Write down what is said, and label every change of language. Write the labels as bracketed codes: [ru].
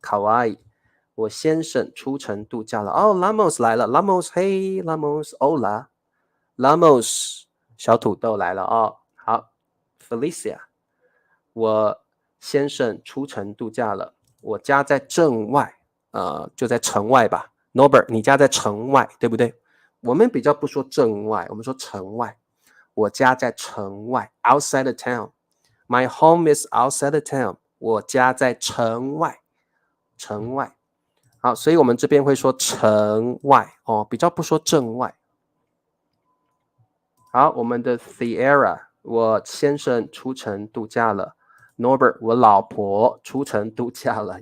[zh] 卡哇伊，我先生出城度假了。哦 ，Lamos 来了 ，Lamos， 嘿 ，Lamos，Hola，Lamos， 小土豆来了哦。好 ，Felicia， 我先生出城度假了。我家在镇外，就在城外吧。 Norbert， 你家在城外，对不对？我们比较不说镇外，我们说城外。我家在城外 ， [en] outside the town。 My home is outside the town。 [zh] 我家在城外，城外。好，所以我们这边会说城外哦，比较不说镇外。好，我们的 Sierra， 我先生出城度假了。 Norbert， 我老婆出城度假了。